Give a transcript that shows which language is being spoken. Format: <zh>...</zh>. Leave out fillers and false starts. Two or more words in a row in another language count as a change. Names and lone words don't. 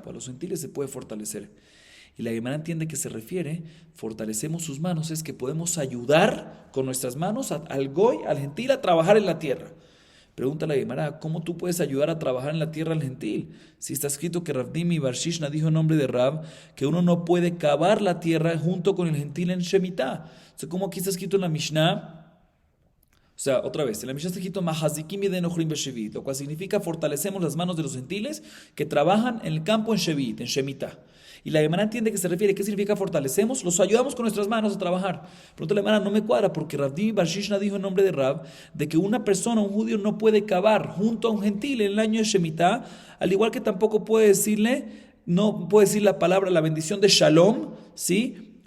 <es>A los gentiles se puede fortalecer. Y la Gemara entiende que se refiere, fortalecemos sus manos, es que podemos ayudar con nuestras manos al goy, al gentil, a trabajar en la tierra. Pregunta la Gemara, ¿cómo tú puedes ayudar a trabajar en la tierra al gentil? Si está escrito que Rav Dimi bar Shishna dijo en nombre de Rab que uno no puede cavar la tierra junto con el gentil en Shemitah. O sea, ¿cómo aquí está escrito en la Mishnah? O sea, otra vez, en la Mishnah está escrito</es> <he>מחזיקין ידי נכרים בשביעית,</he> <es>lo cual significa fortalecemos las manos de los gentiles que trabajan en el campo en Shevit, en Shemitah. Y la Gemara entiende que se refiere, ¿qué significa fortalecemos? Los ayudamos con nuestras manos a trabajar. Pronto la Gemara no me cuadra porque Rav Dimi bar Shishna dijo en nombre de Rab de que una persona, un judío, no puede cavar junto a un gentil en el año de Shemitah, al igual que tampoco puede decirle, no puede decir la palabra, la bendición de Shalom, ¿sí?</es>